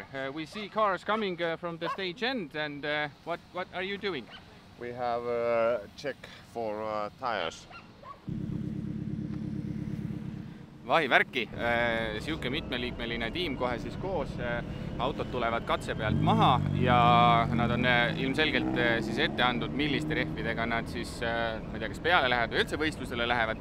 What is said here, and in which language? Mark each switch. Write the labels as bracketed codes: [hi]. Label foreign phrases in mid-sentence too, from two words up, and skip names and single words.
[en] We see cars coming from the stage end, and what are you doing? We have a check for tires. [et] Vahivärki, siuke mitmeliikmeline tiim kohe siis koos, autod tulevad katse pealt maha ja nad on ilmselgelt siis ette andnud, milliste rehvidega nad siis, ma ei tea, kas peale lähevad või üldse võistlusele lähevad.